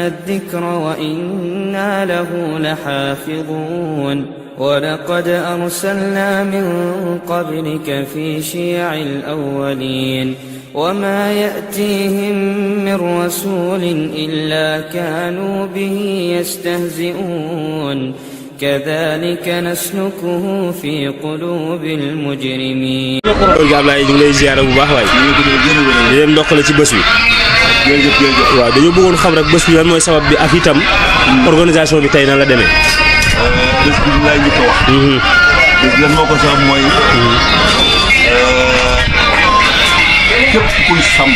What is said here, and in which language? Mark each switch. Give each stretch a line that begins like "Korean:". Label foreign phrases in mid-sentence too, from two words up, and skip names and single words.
Arabic: الذكر وإنا له لحافظون ولقد أرسلنا من قبلك في شيع الأولين وما يأتيهم من رسول إلا كانوا به يستهزئون كذلك نسلكه في قلوب المجرمين.
Wolof: Ablaye ñu ngi lay ziar bu baax waay di leen ndokkale ci bés bi waaw dañu bëggoon xam rek bés bi lan mooy sabab bi ak itam organisation bi tey na la demee. bés bi laay njëkk a wax. bés bi lan moo ko sabab mooy képp kuy sàmm.